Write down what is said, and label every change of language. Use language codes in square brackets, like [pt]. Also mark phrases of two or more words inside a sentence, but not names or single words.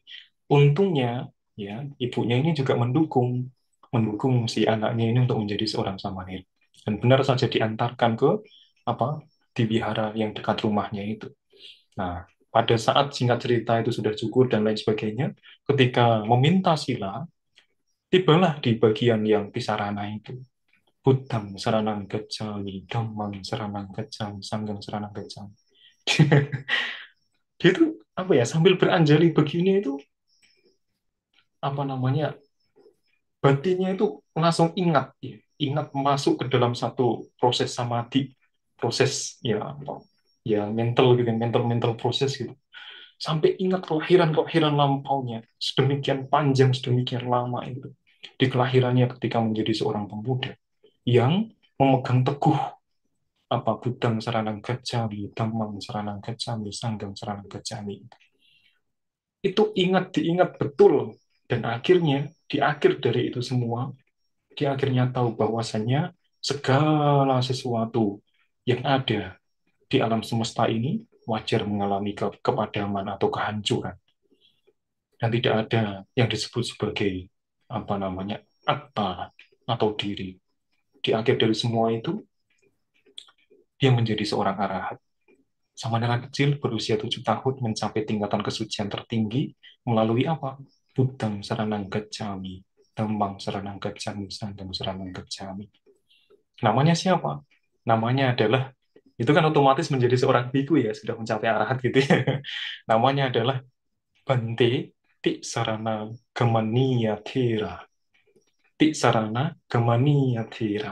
[id] Untungnya ya ibunya ini juga mendukung si anaknya ini untuk menjadi seorang samanera. Dan benar saja diantarkan ke apa di wihara yang dekat rumahnya itu. Nah, pada saat singkat cerita itu sudah cukur dan lain sebagainya, ketika meminta sila, tibalah di bagian yang pisarana itu. [pi] Buddhang saranang gacchami, dhammang saranang gacchami, sanghang saranang gacchami. [id] Dia itu apa ya sambil beranjali begini itu apa namanya batinnya itu langsung ingat ya, ingat masuk ke dalam satu proses samadhi, proses ya apa ya mental gitu, mental mental proses gitu. Sampai ingat kelahiran-kelahiran lampaunya, sedemikian panjang, sedemikian lama itu. Di kelahirannya ketika menjadi seorang pemuda yang memegang teguh apa [pi] Buddhang saranang gacchami, Dhammang saranang gacchami, Sanghang saranang gacchami. [id] Itu diingat betul. Dan akhirnya, di akhir dari itu semua, dia akhirnya tahu bahwasannya segala sesuatu yang ada di alam semesta ini wajar mengalami kepadaman atau kehancuran. Dan tidak ada yang disebut sebagai apa namanya atta atau diri. Di akhir dari semua itu, dia menjadi seorang arahat. Samanera kecil berusia 7 tahun mencapai tingkatan kesucian tertinggi melalui apa? [pi] Buddhang Saranang Gacchami, Dhammang Saranang Gacchami, Sanghang Saranang Gacchami. [id] Namanya siapa? Namanya adalah, itu kan otomatis menjadi seorang biku ya, sudah mencapai arahat gitu ya. Namanya adalah Bante Tisarana Gamaniya Thera. Tisarana Gamaniya Thera.